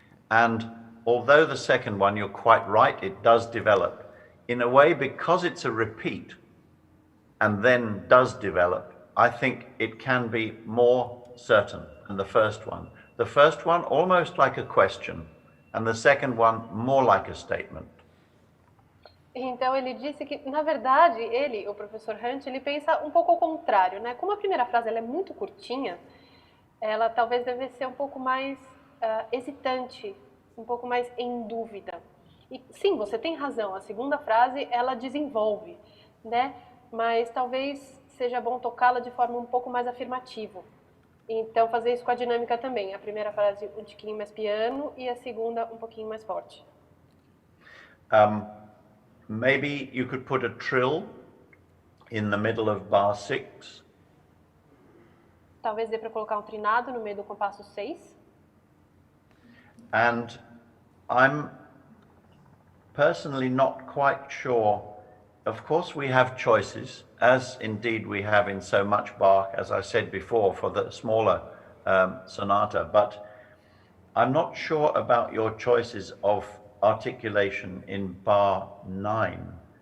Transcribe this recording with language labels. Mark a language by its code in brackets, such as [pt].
[en] And although the second one, you're quite right, it does develop. In a way, because it's a repeat and then does develop, I think it can be more certain than the first one. The first one almost like a question, and the second one more like a statement. [pt] Então ele disse que, na verdade, o professor Hunt, ele pensa um pouco ao contrário, né? Como a primeira frase ela é muito curtinha, ela talvez deve ser um pouco mais hesitante, um pouco mais em dúvida. E sim, você tem razão, a segunda frase ela desenvolve, né? Mas talvez seja bom tocá-la de forma um pouco mais afirmativa. Então fazer isso com a dinâmica também. A primeira frase um tiquinho mais piano e a segunda um pouquinho mais forte. [en] Maybe you could put a trill in the middle of bar 6. [pt] Talvez dê para colocar um trinado no meio do compasso 6. [en] And I'm personally not quite sure. Of course we have choices, as indeed we have in so much Bach, as I said before, for the smaller sonata, but I'm not sure about your choices of articulation in bar 9.